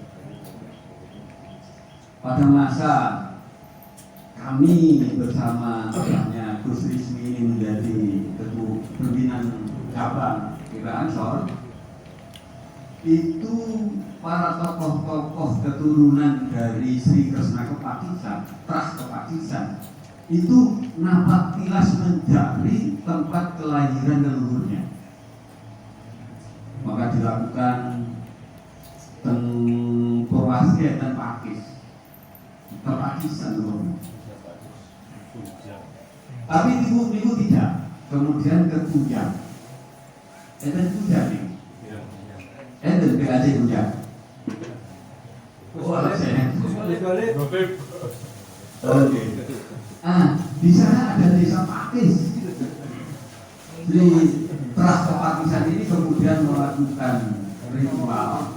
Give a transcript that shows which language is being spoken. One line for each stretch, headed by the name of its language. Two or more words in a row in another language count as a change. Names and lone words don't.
Indonesian: Pada masa kami bersama Gus Rizmi ini menjadi ketua pimpinan cabang kita Ansor, itu para tokoh-tokoh keturunan dari Sri Kresna Kepakisan, Pras Kepakisan, itu nampak tilas mencari tempat kelahiran leluhurnya. Maka dilakukan Purwasya dan Pakisan dulu. Tapi ibu tidak. Kemudian ke Kujang. Enten Kujang nih. Enten PAJ Kujang. Oh, saya. Oke. Di sana ada desa Pakis. Di Pras Kepakisan ini kemudian melakukan ritual.